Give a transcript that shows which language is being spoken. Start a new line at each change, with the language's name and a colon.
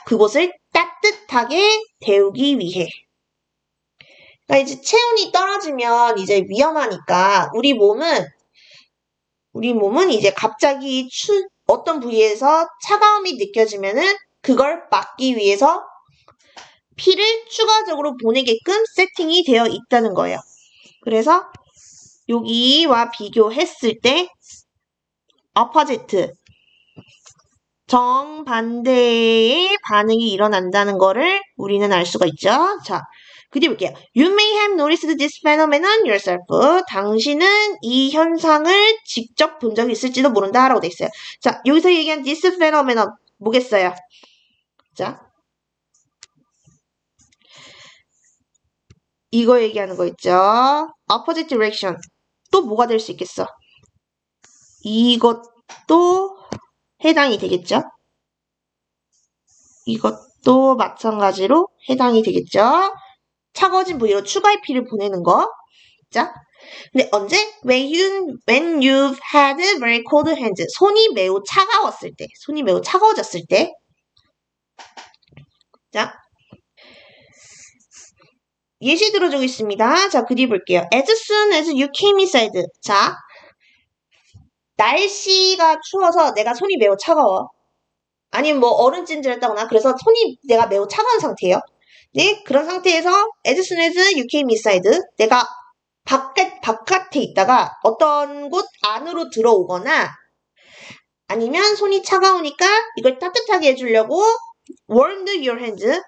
Korean: 그곳을 따뜻하게 데우기 위해. 그러니까 이제 체온이 떨어지면 이제 위험하니까 우리 몸은 이제 갑자기 어떤 부위에서 차가움이 느껴지면은 그걸 막기 위해서 피를 추가적으로 보내게끔 세팅이 되어 있다는 거예요. 그래서 여기와 비교했을 때 opposite 정반대의 반응이 일어난다는 거를 우리는 알 수가 있죠. 자, 그 뒤에 볼게요.
English: You may have noticed this phenomenon yourself.
Korean: 당신은 이 현상을 직접 본 적이 있을지도 모른다 라고 돼 있어요. 자, 여기서 얘기한 this phenomenon 뭐겠어요? 자, 이거 얘기하는 거 있죠.
English: opposite direction.
Korean: 또 뭐가 될 수 있겠어? 이것도 해당이 되겠죠? 이것도 마찬가지로 해당이 되겠죠? 차가워진 부위로 추가의 피를 보내는 거. 자, 근데 언제?
English: When you've had very cold hands.
Korean: 손이 매우 차가웠을 때. 손이 매우 차가워졌을 때. 자, 예시 들어주겠습니다. 자, 그리 볼게요.
English: As soon as you came inside.
Korean: 자, 날씨가 추워서 내가 손이 매우 차가워. 아니면 뭐 얼음찜질했다거나 그래서 손이 내가 매우 차가운 상태예요. 네, 그런 상태에서
English: as soon as you came inside.
Korean: 내가 바깥에 있다가 어떤 곳 안으로 들어오거나 아니면 손이 차가우니까 이걸 따뜻하게 해주려고
English: warmed your hands.